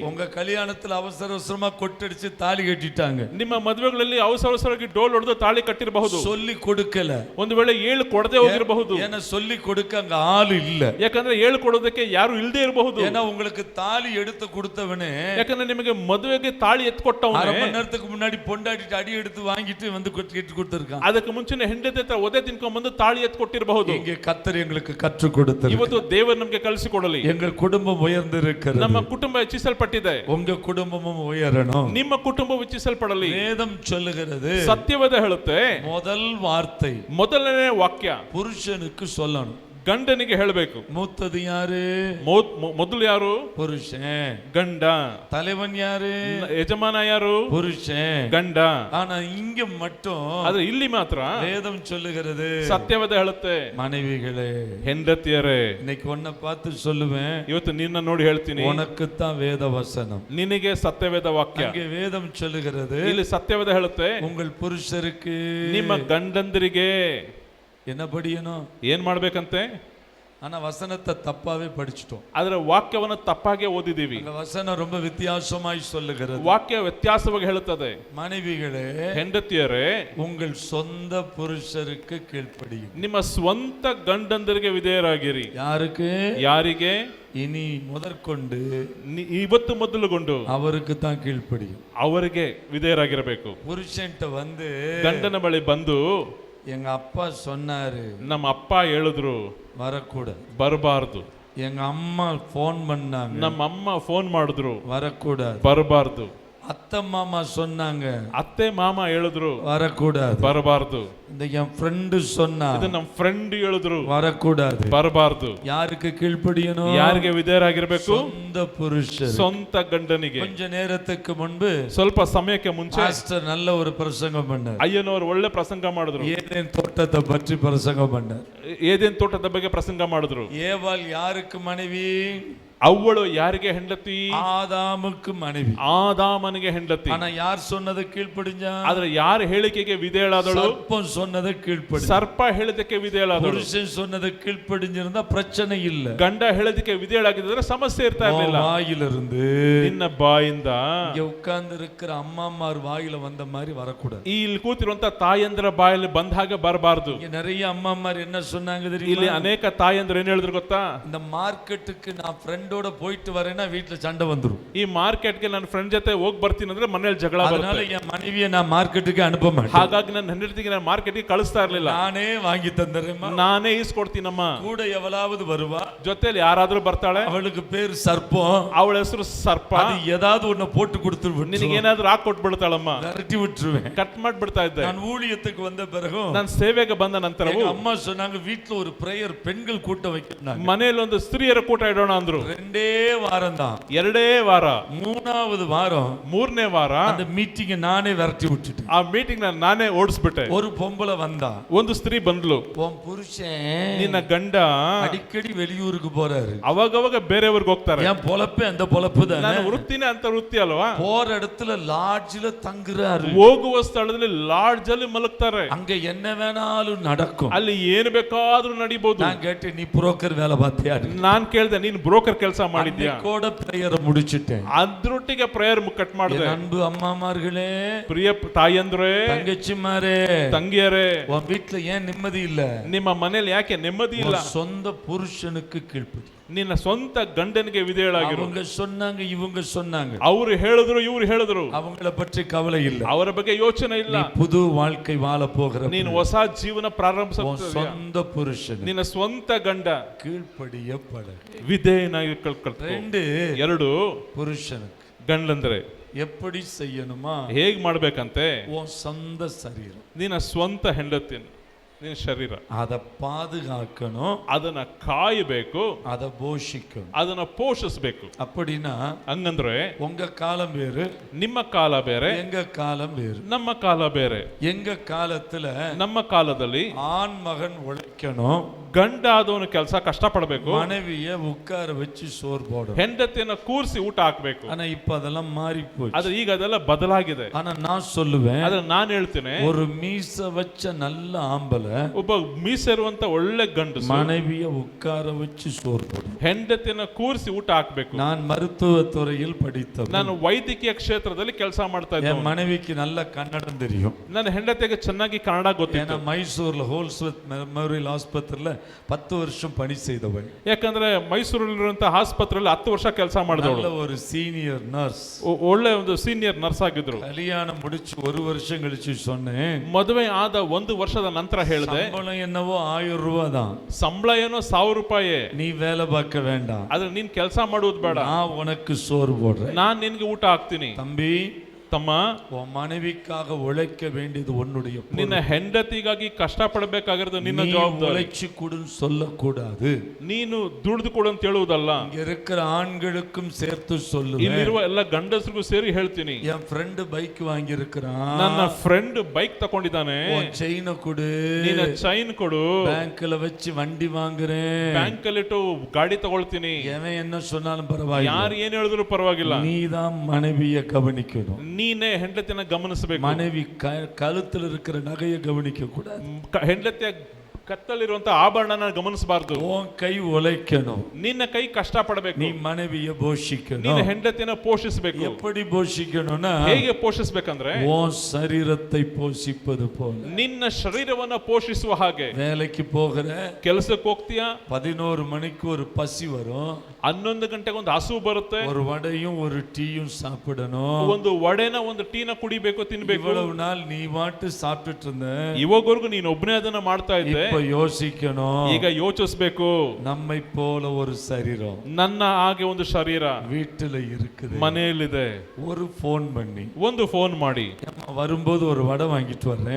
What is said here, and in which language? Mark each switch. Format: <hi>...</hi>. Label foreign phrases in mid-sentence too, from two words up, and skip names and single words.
<ta>உங்க கல்யாணத்துல அவசர அவசரமா கொட்டடிச்சு தாலி கட்டிட்டாங்க,</ta> <kn>ನಿಮ್ಮ ಮದುವೆಗಳಲ್ಲಿ ಅವಸರವಾಗಿ ಡೋಲ್ ಹೊಡೆದು ತಾಳಿ ಕಟ್ಟಿರಬಹುದು,</kn> <ta>சொல்லி கொடுக்கல,</ta> <kn>ಒಂದು ವೇಳೆ 7 ಕೊಡದೆ ಹೋಗಿರಬಹುದು.</kn> <ta>ஏன்னா சொல்லி கொடுக்க அங்க ஆள் இல்ல.</ta> <kn>ಯಾಕಂದ್ರೆ ಹೇಳ್ಕೊಡೋದಕ್ಕೆ ಯಾರು ಇಲ್ಲದೆ ಇರಬಹುದು.</kn> <ta>ஏன்னா உங்களுக்கு தாலி எடுத்து கொடுத்தவனே,</ta> <kn>ಯಾಕಂದ್ರೆ ನಿಮಗೆ ಮದುವೆಗೆ ತಾಳಿ ಎತ್ಕೊಟ್ಟವನೇ</kn> <ta>அரை மணி நேரத்துக்கு முன்னாடி பொண்டாட்டிட்டு அடி எடுத்து வாங்கிட்டு வந்து கட்டி கொடுத்திருக்கான்.</ta> <kn>ಅದಕ್ಕೆ ಮುಂಚೆನೆ ಹೆಂಡತಿ ಹತ್ರ ಒದೆ ತಿನ್ಕೊಂಡ್ ಬಂದು ತಾಳಿ ಎತ್ಕೊಟ್ಟಿರಬಹುದು.</kn> <ta>இங்கே கர்த்தர் எங்களுக்கு கற்றுக் கொடுத்தார்.</ta> <kn>ಇವತ್ತು ದೇವರು ನಮಗೆ ಕಲಿಸಿಕೊಡಲಿ.</kn> <ta>எங்கள் குடும்பம் உயர்ந்திருக்கிறது.</ta> <kn>ನಮ್ಮ ಕುಟುಂಬ ಹೆಚ್ಚಿಸಲ್ಪಟ್ಟಿದೆ.</kn> <ta>உங்க குடும்பமும் உயரணும்.</ta> <kn>ನಿಮ್ಮ ಕುಟುಂಬ ಹೆಚ್ಚಿಸಲ್ಪಡಲಿ.</kn> <ta>வேதம் சொல்லுகிறது,</ta> <kn>ಸತ್ಯವೇದ ಹೇಳುತ್ತೆ,</kn> <ta>முதல் வார்த்தை</ta> <kn>ಮೊದಲನೇ ವಾಕ್ಯ</kn> <ta>புருஷனுக்கு சொல்லணும்.</ta> <kn>ಗಂಡನಿಗೆ ಹೇಳಬೇಕು.</kn> <ta>மூத்தது யாரு?</ta> <kn>ಮೊದಲು ಯಾರು?</kn> <ta>புருஷன்.</ta> <kn>ಗಂಡ.</kn> <ta>தலைவன் யாரு?</ta> <kn>ಯಜಮಾನ ಯಾರು?</kn> <ta>புருஷன்.</ta> <kn>ಗಂಡ.</kn> <ta>ஆனா இங்க மட்டும்</ta> <kn>ಆದ್ರೆ ಇಲ್ಲಿ ಮಾತ್ರ</kn> <ta>வேதம் சொல்லுகிறது,</ta> <kn>ಸತ್ಯವೇದ ಹೇಳುತ್ತೆ,</kn> <ta>மனைவிகளே.</ta> <kn>ಹೆಂಡತಿಯರೇ.</kn> <ta>இன்னைக்கு உன்னை பார்த்து சொல்லுவேன்,</ta> <kn>ಇವತ್ತು ನಿನ್ನ ನೋಡಿ ಹೇಳ್ತೀನಿ,</kn> <ta>உனக்குத்தான் வேத வசனம்.</ta> <kn>ನಿನಗೆ ಸತ್ಯವೇದ ವಾಕ್ಯ.</kn> <ta>இங்கே வேதம் சொல்லுகிறது,</ta> <kn>ಇಲ್ಲಿ ಸತ್ಯವೇದ ಹೇಳುತ್ತೆ,</kn> <ta>உங்கள் புருஷருக்கு</ta> <kn>ನಿಮ್ಮ ಗಂಡಂದಿರಿಗೆ</kn> <ta>என்ன படியணும்,</ta> <kn>ಏನ್ ಮಾಡ್ಬೇಕಂತೆ.</kn> <ta>ஆனா வசனத்தை தப்பாவே படிச்சிட்டோம்.</ta> <kn>ಆದ್ರೆ ವಾಕ್ಯವನ್ನು ತಪ್ಪಾಗಿ ಓದಿದೀವಿ.</kn> <ta>அந்த வசனம் ரொம்ப வித்தியாசமாய் சொல்லுகிறது.</ta> <kn>ವಾಕ್ಯ ವ್ಯತ್ಯಾಸವಾಗಿ ಹೇಳುತ್ತದೆ.</kn> <ta>மனைவிகளே,</ta> <kn>ಹೆಂಡತಿಯರೇ,</kn> <ta>உங்கள் சொந்த புருஷருக்கு கீழ்ப்படியும்.</ta> <kn>ನಿಮ್ಮ ಸ್ವಂತ ಗಂಡಂದರಿಗೆ ವಿಧೇಯರಾಗಿರಿ.</kn> <ta>யாருக்கு?</ta> <kn>ಯಾರಿಗೆ?</kn> <ta>இனி முதற்கொண்டு</ta> <kn>ಇವತ್ತು ಮೊದಲುಗೊಂಡು</kn> <ta>அவருக்கு தான் கீழ்ப்படியும்.</ta> <kn>ಅವರಿಗೆ ವಿಧೇಯರಾಗಿರಬೇಕು.</kn> <ta>புருஷன்ட்ட வந்து</ta> <kn>ಗಂಡನ ಬಳಿ ಬಂದು,</kn> <ta>எங்க அப்பா சொன்னாரு,</ta> <kn>ನಮ್ಮ ಅಪ್ಪ ಹೇಳಿದ್ರು</kn> <ta>வரக்கூடாது.</ta> <kn>ಬರಬಾರ್ದು.</kn> <ta>எங்க அம்மா போன் பண்ணாங்க,</ta> <kn>ನಮ್ಮ ಅಮ್ಮ ಫೋನ್ ಮಾಡಿದ್ರು</kn> <ta>வரக்கூடாது.</ta> <kn>ಬರಬಾರ್ದು.</kn> <ta>அத்தை மாமா சொன்னாங்க,</ta> <kn>ಅತ್ತೆ ಮಾಮ ಹೇಳಿದ್ರು</kn> <ta>வரக்கூடாது.</ta> <kn>ಬರಬಾರ್ದು.</kn> <ta>இந்த என் ஃப்ரெண்டு சொன்னா,</ta> <kn>ಇದು ನಮ್ಮ ಫ್ರೆಂಡ್ ಹೇಳಿದ್ರು</kn> <ta>வரக்கூடாது.</ta> <kn>ಬರಬಾರ್ದು.</kn> <ta>யாருக்கு கீழ்ப்படியணும்?</ta> <kn>ಯಾರಿಗೆ ವಿಧೇಯರಾಗಿರ್ಬೇಕು?</kn> <ta>சொந்த புருஷர்.</ta> <kn>ಸ್ವಂತ ಗಂಡನಿಗೆ.</kn> <ta>கொஞ்ச நேரத்துக்கு முன்பு</ta> <kn>ಸ್ವಲ್ಪ ಸಮಯಕ್ಕೆ ಮುಂಚೆ</kn> <ta>பாஸ்டர் நல்ல ஒரு பிரசங்கம் பண்ணார்.</ta> <kn>ಅಯ್ಯನವರು ಒಳ್ಳೆ ಪ್ರಸಂಗ ಮಾಡಿದ್ರು.</kn> <ta>ஏதேன் தோட்டத்தை பற்றி பிரசங்கம் பண்ணார்.</ta> <kn>ಏದೇನ್ ತೋಟದ ಬಗ್ಗೆ ಪ್ರಸಂಗ ಮಾಡಿದ್ರು.</kn> <ta>ஏவாள் யாருக்கு மனைவி?</ta> <kn>ಅವಳು ಯಾರಿಗೆ ಹೆಂಡತಿ?</kn> <ta>ஆதாமுக்கு மனைவி.</ta> <kn>ಆದಾಮನಿಗೆ ಹೆಂಡತಿ.</kn> <ta>ஆனா யார் சொன்னதை கீழ்ப்படிஞ்சா?</ta> <kn>ಆದ್ರೆ ಯಾರ ಹೇಳಿಕೆಗೆ ವಿಧೇಯಳಾದಳು?</kn> <ta>சர்ப்பம் சொன்னதை கீழ்ப்படி.</ta> <kn>ಸರ್ಪ ಹೇಳಿದಕ್ಕೆ ವಿಧೇಯಳಾದಳು.</kn> <ta>புருஷன் சொன்னதை கீழ்ப்படிஞ்சிருந்தா பிரச்சனை இல்ல.</ta> <kn>ಗಂಡ ಹೇಳಿದಕ್ಕೆ ವಿಧೇಯಳಾಗಿದ್ರೆ ಸಮಸ್ಯೆ ಇರ್ತಾ ಇರಲಿಲ್ಲ.</kn> <ta>வாயிலிருந்து,</ta> <kn>ನಿನ್ನ ಬಾಯಿಂದ,</kn> <ta>இங்க உட்கார்ந்து இருக்கிற அம்மாமார் வாயில வந்த மாதிரி வரக்கூடாது.</ta> <kn>ಇಲ್ಲಿ ಕೂತಿರುವಂತ ತಾಯಂದ್ರ ಬಾಯಲ್ಲಿ ಬಂದ ಹಾಗೆ ಬರಬಾರದು.</kn> <ta>இங்க நிறைய அம்மாமார் என்ன சொன்னாங்க தெரியுமா?</ta> <kn>ಇಲ್ಲಿ ಅನೇಕ ತಾಯಂದ್ರು ಏನ್ ಹೇಳಿದ್ರು ಗೊತ್ತಾ?</kn> <ta>இந்த மார்க்கெட்டுக்கு நான் ஃப்ரெண்டோட போயிட்டு வரேன்னா வீட்டுல சண்டை வந்துரும்.</ta> <kn>ಈ ಮಾರ್ಕೆಟ್ಗೆ ನನ್ನ ಫ್ರೆಂಡ್ ಜೊತೆ ಹೋಗಿ ಬರ್ತೀನಿ ಅಂದ್ರೆ ಮನೆಯಲ್ಲಿ ಜಗಳ</kn> <ta>அதனால</ta> <kn>ಬರುತ್ತೆ.</kn> <ta>என் மனைவியை நான் மார்க்கெட்டுக்கு அனுப்ப மாட்டேன்.</ta> <kn>ಹಾಗಾಗಿ ನನ್ನ ಹೆಂಡತಿಗೆ ನಾನು ಮಾರ್ಕೆಟ್ಗೆ ಕಳಿಸ್ತಾ ಇರ್ಲಿಲ್ಲ.</kn> <ta>நானே வாங்கி தந்துறேம்மா,</ta> <kn>ನಾನೇ ಈಸ್ಕೊಡ್ತೀನಮ್ಮ.</kn> <ta>கூட எவளாவது வருவா,</ta> <kn>ಜೊತೆಲಿ ಯಾರಾದ್ರೂ ಬರ್ತಾಳೆ,</kn> <ta>அவளுக்கு பேர் சர்ப்பம்,</ta> <kn>ಅವಳ ಹೆಸರು ಸರ್ಪ,</kn> <ta>அது ஏதாவது ஒண்ணு போட்டு கொடுத்துருவேன்,</ta> <kn>ನಿನಗೆ ಏನಾದ್ರೂ ಹಾಕೊಟ್ಬಿಡ್ತಾಳಮ್ಮ,</kn> <ta>விரட்டி விட்டுருவேன்.</ta> <kn>ಕಟ್ ಮಾಡ್ಬಿಡ್ತಾ ಇದ್ದೆ.</kn> <ta>நான் ஊழியத்துக்கு வந்த பிறகு</ta> <kn>ನಾನು ಸೇವೆಗೆ ಬಂದ ನಂತರವೂ</kn> <ta>எங்க அம்மா சொன்னாங்க, வீட்டுல ஒரு பிரேயர் பெண்கள் கூட்டம் வைக்கணும்.</ta> <kn>ಮನೆಯಲ್ಲಿ ಒಂದು ಸ್ತ್ರೀಯರ ಕೂಟ ಇಡೋಣ ಅಂದ್ರು.</kn> <ta>2 வாரம் தான்.</ta> <kn>2 ವಾರ.</kn> <ta>3வது வாரம்</ta> <kn>3ನೇ ವಾರ</kn> <ta>அந்த மீட்டிங் நானே விரட்டி விட்டுட்டேன்.</ta> <kn>ಆ ಮೀಟಿಂಗ್ ನಾನೇ ಓಡಿಸ್ಬಿಟ್ಟೆ.</kn> <ta>ஒரு பொம்பளை வந்தா,</ta> <kn>ಒಂದು ಸ್ತ್ರೀ ಬಂದ್ಲು,</kn> <ta>உன் புருஷன்</ta> <kn>ನಿನ್ನ ಗಂಡ</kn> <ta>அடிக்கடி வெளியூருக்கு போறாரு,</ta> <kn>ಅವಾಗವಾಗ ಬೇರೆಯವ್ರಿಗೆ ಹೋಗ್ತಾರೆ.</kn> <ta>என் பொழப்பே அந்த பொழப்பு தானே,</ta> <kn>ನಾನು ವೃತ್ತಿನೇ ಅಂತ ವೃತ್ತಿ ಅಲ್ವಾ.</kn> <ta>போற இடத்துல லாட்ஜ்ல தங்குறாரு,</ta> <kn>ಹೋಗುವ ಸ್ಥಳದಲ್ಲಿ ಲಾಡ್ಜ್ ಅಲ್ಲಿ ಮಲಗ್ತಾರೆ.</kn> <ta>அங்க என்ன வேணாலும் நடக்கும்.</ta> <kn>ಅಲ್ಲಿ ಏನು ಬೇಕಾದ್ರೂ ನಡೀಬಹುದು.</kn> <ta>நான் கேட்டேன், நீ புரோக்கர் வேலை பார்த்தியா?</ta> <kn>ನಾನ್ ಕೇಳ್ದೆ, ನೀನ್ ಬ್ರೋಕರ್ ಕೆಲಸ ಮಾಡಿದ್ಯಾ?</kn> <ta>கூட பிரேயரை முடிச்சிட்டேன்.</ta> <kn>ಅದ್ರೊಟ್ಟಿಗೆ</kn> <en>prayer cut</en> <kn>ಮಾಡಿದೆ.</kn> <ta>அன்பு அம்மாமார்களே,</ta> <kn>ಪ್ರಿಯ ತಾಯಂದ್ರೆ,</kn> <ta>தங்கச்சிமாரே,</ta> <kn>ತಂಗಿಯರೇ,</kn> <ta>உன் வீட்டுல ஏன் நிம்மதி இல்ல?</ta> <kn>ನಿಮ್ಮ ಮನೇಲಿ ಯಾಕೆ ನೆಮ್ಮದಿ ಇಲ್ಲ?</kn> <ta>சொந்த புருஷனுக்கு கீழ்ப்படி.</ta> <kn>ನಿನ್ನ ಸ್ವಂತ ಗಂಡನಿಗೆ ವಿಧೇಯಳಾಗಿರು.</kn> <ta>அவங்க சொன்னாங்க, இவங்க சொன்னாங்க,</ta> <kn>ಅವರು ಹೇಳಿದ್ರು, ಇವ್ರು ಹೇಳಿದ್ರು,</kn> <ta>அவங்கள பற்றி கவலை இல்ல.</ta> <kn>ಅವರ ಬಗ್ಗೆ ಯೋಚನೆ ಇಲ್ಲ.</kn> <ta>புது வாழ்க்கை வாழ போகிற</ta> <kn>ನೀನು ಹೊಸ ಜೀವನ ಪ್ರಾರಂಭಿಸ</kn> <ta>சொந்த புருஷன்</ta> <kn>ನಿನ್ನ ಸ್ವಂತ ಗಂಡ</kn> <ta>கீழ்ப்படிய பட.</ta> <kn>ವಿಧೇಯನಾಗಿ ಕಲ್ಕೊ. 2</kn> <ta>புருஷனுக்கு</ta> <kn>ಗಂಡಂದ್ರೆ</kn> <ta>எப்படி செய்யணுமா?</ta> <kn>ಹೇಗ್ ಮಾಡ್ಬೇಕಂತೆ?</kn> <ta>உன் சொந்த சரீரம்,</ta> <kn>ನಿನ್ನ ಸ್ವಂತ ಹೆಂಡತಿ, ನಿನ್ನ ಶರೀರ,</kn> <ta>அதை பாதுகாக்கணும்,</ta> <kn>ಅದನ್ನ ಕಾಯಬೇಕು,</kn> <ta>அதை போஷிக்கணும்.</ta> <kn>ಅದನ್ನ ಪೋಷಿಸಬೇಕು.</kn> <ta>அப்படின்னா</ta> <kn>ಹಂಗಂದ್ರೆ</kn> <ta>உங்க காலம் வேறு,</ta> <kn>ನಿಮ್ಮ ಕಾಲ ಬೇರೆ,</kn> <ta>எங்க காலம் வேறு.</ta> <kn>ನಮ್ಮ ಕಾಲ ಬೇರೆ.</kn> <ta>எங்க காலத்துல</ta> <kn>ನಮ್ಮ ಕಾಲದಲ್ಲಿ</kn> <ta>ஆண் மகன் உழைக்கணும்,</ta> <kn>ಗಂಡ ಆದವನು ಕೆಲಸ ಕಷ್ಟ ಪಡಬೇಕು,</kn> <ta>மனைவிய உட்கார வச்சு சோறு போடணும்.</ta> <kn>ಹೆಂಡತಿಯನ್ನ ಕೂರಿಸಿ ಊಟ ಹಾಕ್ಬೇಕು.</kn> <ta>ஆனா இப்ப அதெல்லாம் மாறி போச்சு.</ta> <kn>ಆದ್ರೆ ಈಗ ಅದೆಲ್ಲ ಬದಲಾಗಿದೆ.</kn> <ta>ஆனா நான் சொல்லுவேன்,</ta> <kn>ಆದ್ರೆ ನಾನು ಹೇಳ್ತೇನೆ,</kn> <ta>ஒரு மீச வச்ச நல்ல ஆம்பளை</ta> <kn>ಒಬ್ಬ ಮೀಸೆರುವಂತ ಒಳ್ಳೆ ಗಂಡಸು</kn> <ta>மனைவிய உட்கார வச்சு சோறு போடும்.</ta> <kn>ಹೆಂಡತಿಯನ್ನ ಕೂರಿಸಿ ಊಟ ಹಾಕ್ಬೇಕು.</kn> <ta>நான் மருத்துவ துறையில் படித்தவன்.</ta> <kn>ನಾನು ವೈದ್ಯಕೀಯ ಕ್ಷೇತ್ರದಲ್ಲಿ ಕೆಲಸ ಮಾಡ್ತಾ ಇದ್ದೆ.</kn> <ta>என் மனைவிக்கு நல்ல கன்னடம் தெரியும்.</ta> <kn>ನನ್ನ ಹೆಂಡತಿಗೆ ಚೆನ್ನಾಗಿ ಕನ್ನಡ ಗೊತ್ತಿತ್ತು.</kn> <ta>ஏன்னா மைசூர்ல ஹோல்ஸ்வத் மெமோரியல் ஆஸ்பத்திரியில 10 வருஷம் பணி செய்தவள்,</ta> <kn>ಯಾಕಂದ್ರೆ ಮೈಸೂರಲ್ಲಿರುವಂತ ಆಸ್ಪತ್ರೆಯಲ್ಲಿ 10 ವರ್ಷ ಕೆಲಸ ಮಾಡಿದವಳು,</kn> <ta>நல்ல ஒரு</ta> <en>senior nurse.</en> <kn>ಒಳ್ಳೆ ಒಂದು</kn> <en>senior nurse</en> <kn>ಆಗಿದ್ರು.</kn> <ta>கல்யாணம் முடிச்சு 1 வருஷம் கழிச்சு சொன்னேன்,</ta> <kn>ಮದುವೆ ಆದ 1 ವರ್ಷದ ನಂತರ ಹೇಳಿದೆ,</kn> <ta>சம்பளம் என்னவோ 1000 ரூபாய் தான்,</ta> <kn>ಸಂಬಳ ಏನೋ 1000 ರೂಪಾಯಿ,</kn> <ta>நீ வேலை பார்க்க வேண்டாம்,</ta> <kn>ಆದ್ರೆ ನೀನ್ ಕೆಲಸ ಮಾಡುವುದು ಬೇಡ,</kn> <ta>நான் உனக்கு சோறு போடுறேன்,</ta> <kn>ನಾನ್ ನಿನ್ಗೆ ಊಟ ಹಾಕ್ತೀನಿ.</kn> <ta>தம்பி</ta> <kn>ತಮ್ಮ,</kn> <ta>உன் மனைவிக்காக உழைக்க வேண்டியது உன்னுடைய பொறுப்பு.</ta> <kn>ನಿನ್ನ ಹೆಂಡತಿಗಾಗಿ ಕಷ್ಟ ಪಡಬೇಕಾಗಿರೋದು ನಿನ್ನ</kn> <ta>நீ</ta> <kn>ಜವಾಬ್ದಾರಿ.</kn> <ta>உழைச்சு கொடுன்னு சொல்லக்கூடாது.</ta> <kn>ನೀನು ದುಡಿದು ಕೊಡು ಅಂತ ಹೇಳುವುದಲ್ಲ,</kn> <ta>இங்க இருக்கிற ஆண்களுக்கும் சேர்த்து சொல்லுவேன்.</ta> <kn>ಇಲ್ಲಿರುವ ಎಲ್ಲ ಗಂಡಸರಿಗೂ ಸೇರಿ ಹೇಳ್ತೀನಿ.</kn> <ta>என் ஃப்ரெண்ட் பைக் வாங்கி இருக்கிறான்,</ta> <kn>ನನ್ನ ಫ್ರೆಂಡ್ ಬೈಕ್ ತಗೊಂಡಿದ್ದಾನೆ,</kn> <ta>உன் செயினை கொடு,</ta> <kn>ನಿನ್ನ ಚೈನ್ ಕೊಡು,</kn> <ta>பேங்க்ல வச்சு வண்டி வாங்குறேன்,</ta> <kn>ಬ್ಯಾಂಕ್ ಅಲ್ಲಿ ಇಟ್ಟು ಗಾಡಿ ತಗೊಳ್ತೀನಿ,</kn> <ta>எவன் என்ன சொன்னாலும் பரவாயில்லை,</ta> <kn>ಯಾರು ಏನ್ ಹೇಳಿದ್ರು ಪರವಾಗಿಲ್ಲ,</kn> <ta>நீதான் மனைவியை கவனிக்கணும்.</ta> <kn>ನೀನೇ ಹೆಂಡತಿನ ಗಮನಿಸಬೇಕು.</kn> <ta>மனைவி கழுத்துல இருக்கிற நகையை கவனிக்க கூடாது,</ta> <kn>ಹೆಂಡತಿಯ ಕತ್ತಲಿರುವಂತ ಆಭರಣನ ಗಮನಿಸಬಾರ್ದು.</kn> <ta>உன் கை உழைக்கணும்,</ta> <kn>ನಿನ್ನ ಕೈ ಕಷ್ಟ ಪಡಬೇಕು,</kn> <ta>நீ மனைவியை போஷிக்கணும்.</ta> <kn>ನಿನ್ನ ಹೆಂಡತಿನ ಪೋಷಿಸಬೇಕು.</kn> <ta>எப்படி போஷிக்கணும்னா</ta> <kn>ಹೇಗೆ ಪೋಷಿಸಬೇಕಂದ್ರೆ</kn> <ta>உன் சரீரத்தை போஷிப்பது போல.</ta> <kn>ನಿನ್ನ ಶರೀರವನ್ನ ಪೋಷಿಸುವ ಹಾಗೆ.</kn> <ta>வேலைக்கு போகிற,</ta> <kn>ಕೆಲಸಕ್ಕೆ ಹೋಗ್ತೀಯಾ,</kn> <ta>11 மணிக்கு ஒரு பசி வரும்,</ta> <kn>11 ಗಂಟೆಗೆ ಒಂದು ಹಸು ಬರುತ್ತೆ,</kn> <ta>ஒரு வடையும் ஒரு டீயும் சாப்பிடணும்,</ta> <kn>ಒಂದು ವಡೆನ ಒಂದು ಟೀನ ಕುಡಿಬೇಕು, ತಿನ್ಬೇಕು.</kn> <ta>இவ்வளவு நாள் நீ மாட்டு சாப்பிட்டுட்டு இருந்த,</ta> <kn>ಇವಾಗವರೆಗೂ ನೀನು ಒಬ್ಬನೇ ಅದನ್ನ ಮಾಡ್ತಾ ಇದ್ದೆ,</kn> <ta>இப்ப யோசிக்கணும்,</ta> <kn>ಈಗ ಯೋಚಿಸಬೇಕು.</kn> <ta>நம்மை போல ஒரு சரீரம்</ta> <kn>ನನ್ನ ಹಾಗೆ ಒಂದು ಶರೀರ</kn> <ta>வீட்டுல இருக்குது,</ta> <kn>ಮನೆಯಲ್ಲಿದೆ.</kn> <ta>ஒரு போன் பண்ணி,</ta> <kn>ಒಂದು ಫೋನ್ ಮಾಡಿ,</kn> <ta>அம்மா வரும்போது ஒரு வடை வாங்கிட்டு வர்றேன்,</ta>